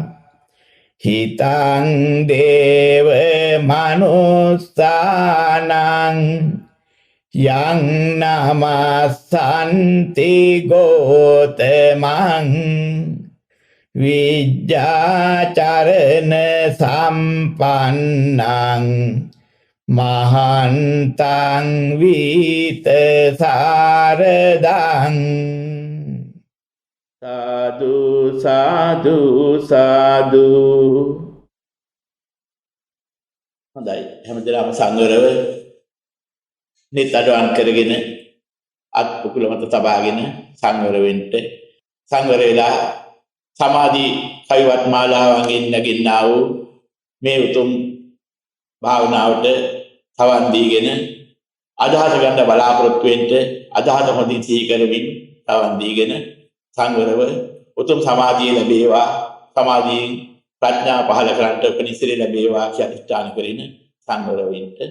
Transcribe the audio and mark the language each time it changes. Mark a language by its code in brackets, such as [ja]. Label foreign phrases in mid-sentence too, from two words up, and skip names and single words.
[pi] හිතං දේව මනුස්සානං යං නමස්සන්ති ගෝතමං විජ්ජාචරණ සම්පන්නං මහන්තං වීත සාරදං. සාදු සාදු සාදු. [si] හොඳයි, හැමදෙනාම සංවරව නිත් අඩුවන් කරගෙන අත් පුකුල මත තබාගෙන සංවර වෙන්න. සංවර වෙලා සමාධි කවිවත් මාලාවන්ගෙන් නැගින්නා වූ මේ උතුම් භාවනාවට සවන් දීගෙන අදහස ගන්න බලාපොරොත්තු වෙන්න, අදහස හොඳින් සිහි කරමින් සවන් දීගෙන සංවරව උතුම් සමාධිය ලැබේවා, සමාධියෙන් ප්‍රඥා පහළ කරන්නට උපනිශ්‍රේ ලැබේවා කියලා අධිෂ්ඨාන කරගෙන සංවර වෙන්න.